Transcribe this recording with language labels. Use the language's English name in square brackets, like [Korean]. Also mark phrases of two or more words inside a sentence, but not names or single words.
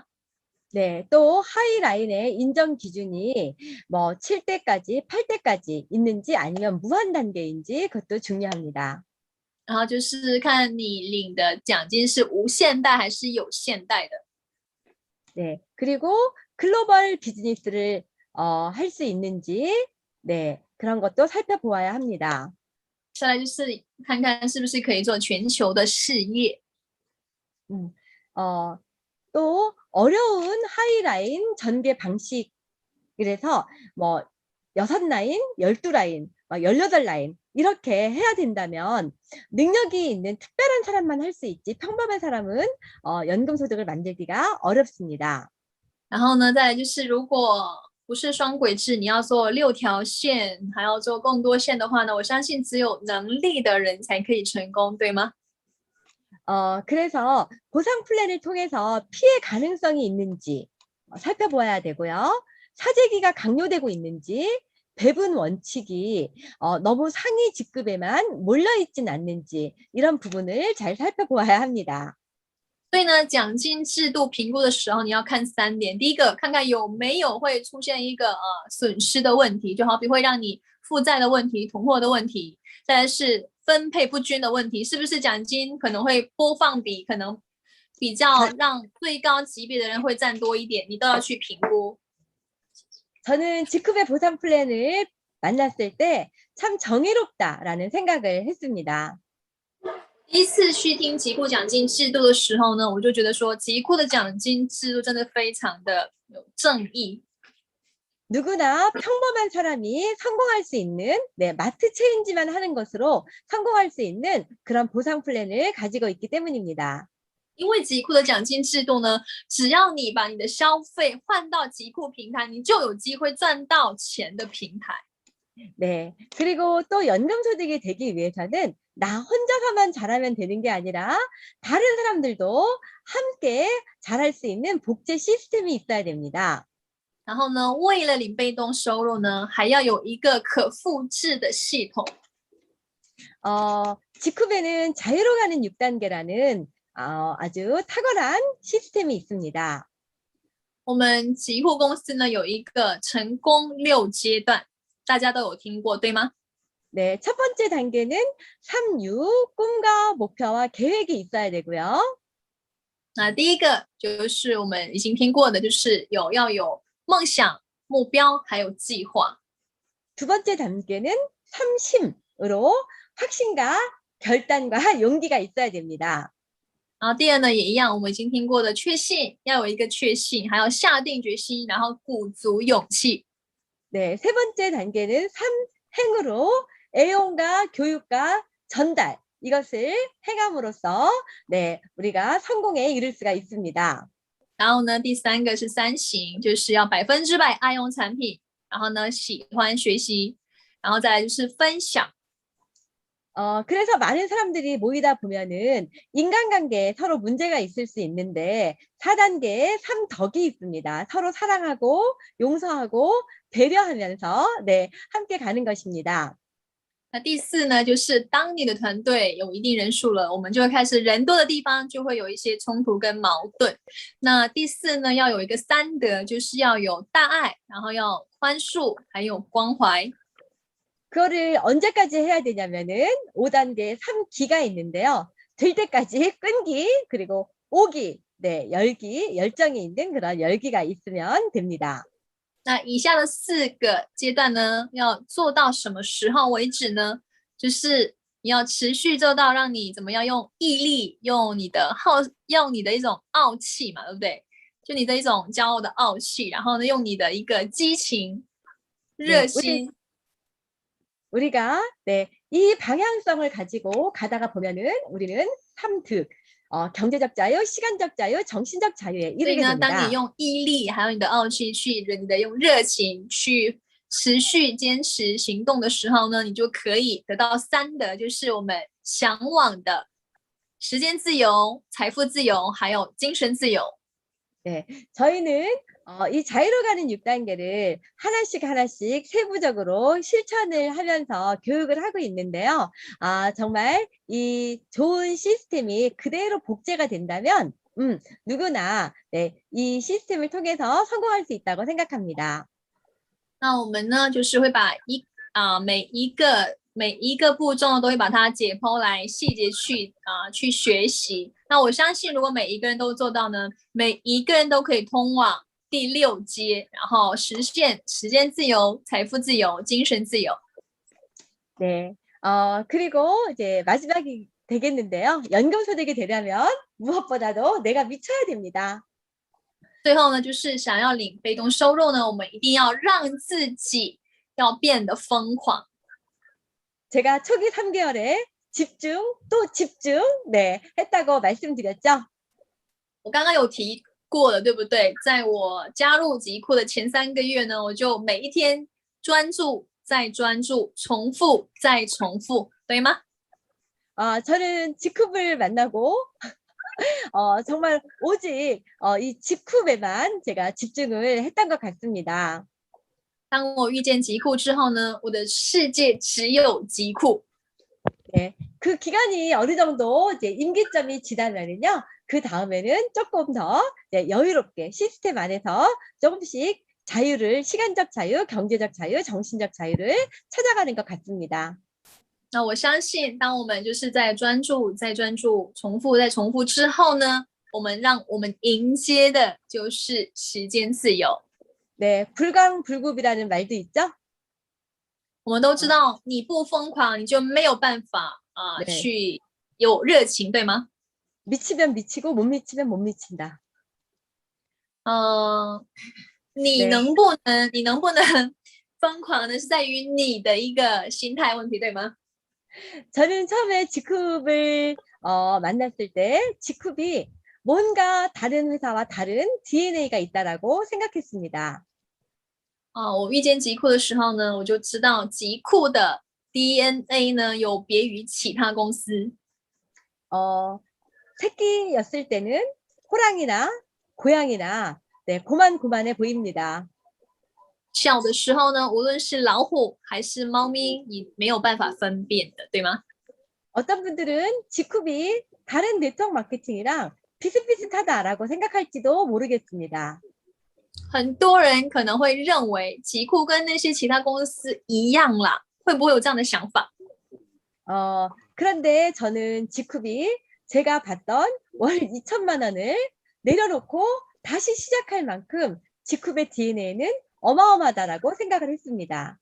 [Korean] 네, 또 하이라인의 인정 기준이 뭐 7대까지, 8대까지 있는지 아니면 무한 단계인지 그것도 중요합니다. [Chinese] 然后就是看你领的奖金是无限贷还是有限贷的。 [Korean] 네, 그리고 글로벌 비즈니스를 할 수 있는지, 네, 그런 것도 살펴보아야 합니다. [Chinese] 再来就是看看是不是可以做全球的事业。 [Korean] 또 어려운 하이라인 전개 방식, 그래서 뭐 6라인, 12라인, 18라인 이렇게 해야 된다면 능력이 있는 특별한 사람만 할 수 있지 평범한 사람은 연금소득을 만들기가 어렵습니다. [Chinese] 然后呢，再来就是如果不是双轨制，你要做6条线，还要做更多线的话呢，我相信只有能力的人才可以成功，对吗？ [Korean] 그래서 보상 플랜을 통해서 피해 가능성이 있는지 살펴보아야 되고요. 사재기가 강요되고 있는지, 배분 원칙이 너무 상위 직급에만 몰려있진 않는지 이런 부분을 잘 살펴보아야 합니다. [Chinese] 所以呢，奖金制度评估的时候，你要看3点。第一个，看看有没有会出现一个损失的问题，就好比会让你负债的问题、囤货的问题。再来是分配不均的问题，是不是奖金可能会播放比可能比较让最高级别的人会占多一点，你都要去评估。 [Korean] 저는 직급의 보상 플랜을 만났을 때 참 정의롭다라는 생각을 했습니다. [Chinese] 第一次去听极库奖金制度的时候呢，我就觉得说极库的奖金制度真的非常的有正义。 [Korean] 누구나 평범한 사람이 성공할 수 있는 마트 체인지만 하는 것으로 성공할 수 있는 그런 보상 플랜을 가지고 있기 때문입니다. [Chinese] 因为极库的奖金制度呢，只要你把你的消费换到极库平台，你就有机会赚到钱的平台。 [Korean] 네. 그리고 또 연금소득이 되기 위해서는 나 혼자서만 잘하면 되는 게 아니라 다른 사람들도 함께 잘할 수 있는 복제 시스템이 있어야 됩니다. [Chinese] 然后呢，为了领被动收入呢，还要有一个可复制的系统。 [Korean] 지쿠베는 자유로 가는 6단계라는 아주 탁월한 시스템이 있습니다. [Chinese] 我们极库公司呢有一个成功6阶段，大家都有听过，对吗？ [Korean] 네, 첫 번째 단계는 3육, 꿈과 목표와 계획이 있어야 되고요. [Chinese] 那第一个就是我们已经听过的，就是要有梦想、目标还有计划。 [Korean] 두 번째 단계는 3심으로 확신과 결단과 용기가 있어야 됩니다. [Chinese] 然后第二呢也一样，我们已经听过的确信，要有一个确信，还要下定决心，然后鼓足勇气。 [Korean] 네, 세 번째 단계는 3행으로 애용과 교육과 전달 이것을 행함으로써 우리가 성공에 이를 수가 있습니다. [Chinese] 然后呢，第三个是3行，就是要100%爱用产品，然后呢喜欢学习，然后再来就是分享。 [Korean] 그래서 많은 사람들이 모이다 보면은 인간관계에 서로 문제가 있을 수 있는데 4단계에 3덕이 있습니다. 서로 사랑하고 용서하고 배려하면서 함께 가는 것입니다. [Chinese] 那第4呢，就是当你的团队有一定人数了，我们就会开始人多的地方就会有一些冲突跟矛盾。那第4呢，要有一个3德，就是要有大爱，然后要宽恕，还有关怀。 [Korean] 그거를 언제까지 해야 되냐면은 5단계 3기가 있는데요. 될 때까지 끈기 그리고 오기, 열기, 열정이 있는 그런 열기가 있으면 됩니다. [Chinese] 那以下的4个阶段呢，要做到什么时候为止呢？就是你要持续做到，让你怎么样用毅力，用你的一种傲气嘛，对不对？就你的一种骄傲的傲气，然后呢，用你的一个激情、热心。 [Korean] 우리가 이 방향성을 가지고 가다가 보면은 우리는 3득, 경제적 자유, 시간적 자유, 정신적 자유에 [Chinese] 所以 [Korean] 이르게 [Chinese] 呢，当你 [Korean] 됩니다. [Chinese] 用毅力，还有你的傲气去，你的用热情去持续坚持行动的时候呢，你就可以得到3德，就是我们向往的时间自由、财富自由，还有精神自由。 [Korean] 네, 저희는 이 자유로 가는 6단계를 하나씩 세부적으로 실천을 하면서 교육을 하고 있는데요. 정말 이 좋은 시스템이 그대로 복제가 된다면 누구나 이 시스템을 통해서 성공할 수 있다고 생각합니다. [Chinese] 那我们呢，就是会把每一个步骤都会把它解剖来细节去学习。那我相信，如果每一个人都做到呢，每一个人都可以通往第6阶，然后实现时间自由、财富自由、精神自由。 [Korean] 네, 그리고 이제 마지막이 되겠는데요. 연금소득이 되려면 무엇보다도 내가 미쳐야 됩니다. [Chinese] 最后呢，就是想要领被动收入呢，我们一定要让自己要变得疯狂。 [Korean] 제가 초기 3개월에 집중 또 집중 했다고 말씀드렸죠. [Chinese] 我刚刚有提过了，对不对？在我加入极库的前3个月呢，我就每一天专注再专注，重复再重复，对吗？ [Korean] 저는 지쿱을 만나고 정말 오직 이 지쿱에만 제가 집중을 했던 것 같습니다. [Chinese] 当我遇见极库之后呢，我的世界只有极库。 [Korean] 네, 그 기간이 어느 정도 이제 임기점이 지나면은요, 그 다음에는 조금 더 여유롭게 시스템 안에서 조금씩 자유를, 시간적 자유, 경제적 자유, 정신적 자유를 찾아가는 것 같습니다. [Chinese] 那我相信，当我们就是在专注、再专注、重复、再重复之后呢，我们迎接的就是时间自由。 [Korean] 네, 불광불급이라는 말도 있죠? [Chinese] 我们都知道，你不疯狂，你就没有办法对去有热情，对吗？ [Korean] 미치면 미치고 못 미치면 못 미친다. [Chinese] 你 [Korean] 네. [Chinese] 能不能疯狂的是在于你的一个心态问题，对吗？ [Korean] 저는 처음에 지쿱을 만났을 때 지쿱이 뭔가 다른 회사와 다른 DNA가 있다라고 생각했습니다. [Chinese] 我遇见极酷的时候呢，我就知道极酷的 DNA 呢有别于其他公司。 [Korean] 새끼였을 때는 호랑이나 고양이나 네, 고만고만해 보입니다. [Chinese] 小的时候呢，无论是老虎还是猫咪，你没有办法分辨的，对吗？ [Korean] 어떤 분들은 지쿱이 다른 네트워크 마케팅이랑 비슷비슷하다라고 생각할지도 모르겠습니다. [Chinese] 很多人可能会认为极酷跟那些其他公司一样啦，会不会有这样的想法？ [Korean] 그런데 저는 지쿱이 제가 받던 월 2천만 원을 내려놓고 다시 시작할 만큼 지쿱의 DNA는 어마어마하다라고 생각을 했습니다.